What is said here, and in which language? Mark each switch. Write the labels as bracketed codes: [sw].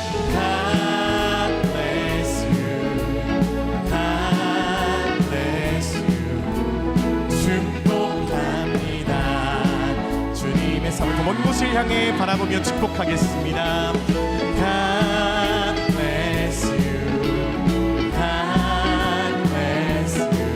[en] God bless you, God bless you. [ko] 축복합니다. 주님의 삶을 더 먼 곳을 향해 바라보며 축복하겠습니다. [en] God bless you, God bless you.